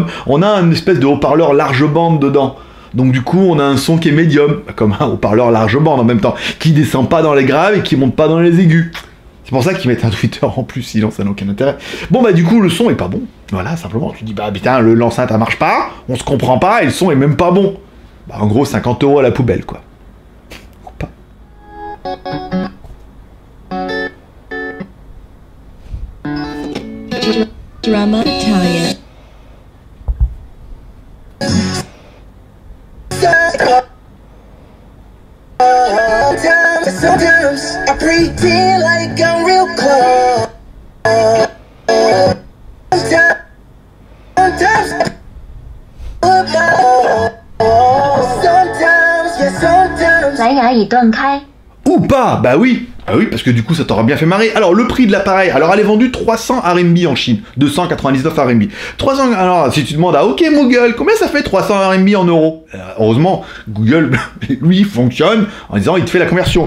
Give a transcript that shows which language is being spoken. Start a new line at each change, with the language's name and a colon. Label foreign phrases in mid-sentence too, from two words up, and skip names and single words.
French: On a une espèce de haut-parleur large bande dedans. Donc du coup, on a un son qui est médium, comme un haut-parleur large bande en même temps, qui descend pas dans les graves et qui monte pas dans les aigus. C'est pour ça qu'ils mettent un tweeter en plus, sinon ça n'a aucun intérêt. Bon, bah du coup, le son est pas bon. Voilà, simplement. Tu dis, bah putain, l'enceinte, elle marche pas, on se comprend pas, et le son est même pas bon. Bah en gros, 50 € à la poubelle, quoi. Ou pas. Drama Italia.
English: Sometimes I pretend like I'm real close. Sometimes yeah, sometimes.
Chinese: 蓝牙已断开。
French: Ou pas, bah oui. Ah oui, parce que du coup, ça t'aura bien fait marrer. Alors, le prix de l'appareil, alors elle est vendue 300 RMB en Chine, 299 RMB. 300, alors, si tu demandes à OK Google, combien ça fait 300 RMB en euros? Heureusement, Google, lui, fonctionne en disant, il te fait la conversion.